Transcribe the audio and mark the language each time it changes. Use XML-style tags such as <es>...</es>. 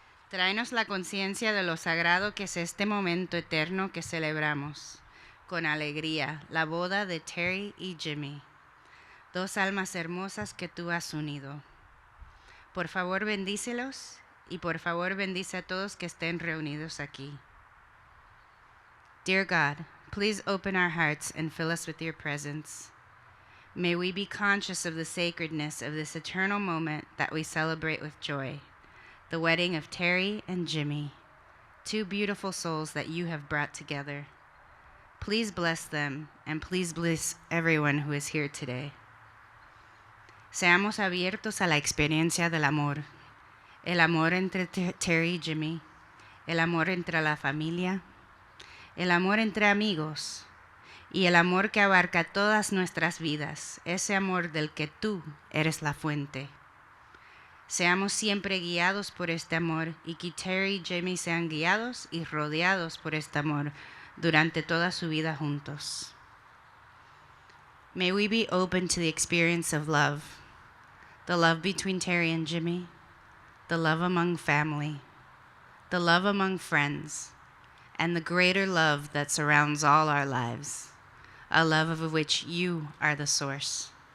<es>Tráenos la conciencia de lo sagrado que es este momento eterno que celebramos, con alegría, la boda de Terry y Jimmy, dos almas hermosas que tú has unido. Por favor, bendícelos y por favor bendice a todos que estén reunidos aquí.</es> <en>Dear God, please open our hearts and fill us with your presence. May we be conscious of the sacredness of this eternal moment that we celebrate with joy, the wedding of Terry and Jimmy, two beautiful souls that you have brought together. Please bless them and please bless everyone who is here today.</en> <es>Seamos abiertos a la experiencia del amor, el amor entre Terry y Jimmy, el amor entre la familia, el amor entre amigos y el amor que abarca todas nuestras vidas, ese amor del que tú eres la fuente. Seamos siempre guiados por este amor y que Terry y Jimmy sean guiados y rodeados por este amor durante toda su vida juntos.</es> <en>May we be open to the experience of love, the love between Terry and Jimmy, the love among family, the love among friends, and the greater love that surrounds all our lives, a love of which you are the source.</en>